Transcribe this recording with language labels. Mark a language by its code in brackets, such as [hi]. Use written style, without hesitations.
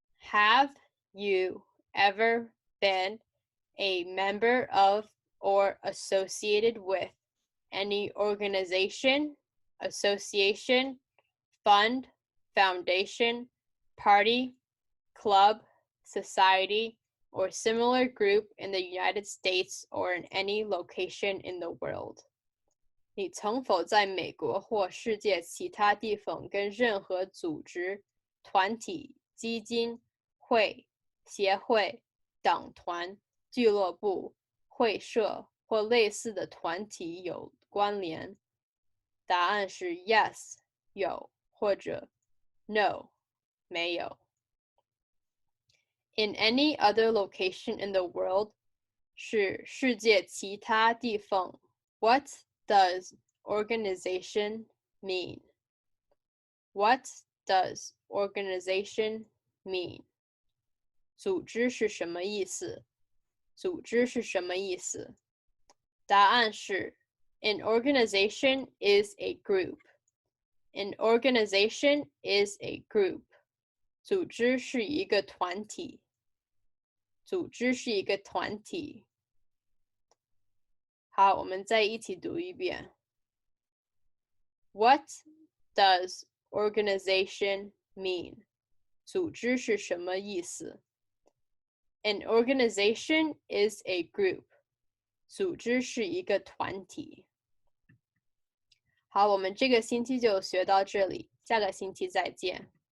[en] Have you ever been a member of or associated with any organization, association, fund, foundation, party, club, society, or similar group in the United States or in any location in the world. [zh] 你曾否在美国或世界其他地方跟任何组织、团体、基金、会、协会、党团、俱乐部、会社或类似的团体有关联？答案是 [en] yes， [zh] 有，或者 [en] no， [zh] 没有。 [en] In any other location in the world [zh] 是世界其他地方。 [en] What does organization mean? What does organization mean? [zh] 组织是什么意思？组织是什么意思？答案是 [en] An organization is a group. An organization is a group. [zh] 组织是一个团体。组织是一个团体。好，我们再一起读一遍。 [en] What does organization mean? [zh] 组织是什么意思？ [en] An organization is a group. [zh] 组织是一个团体。好，我们这个星期就学到这里，下个星期再见。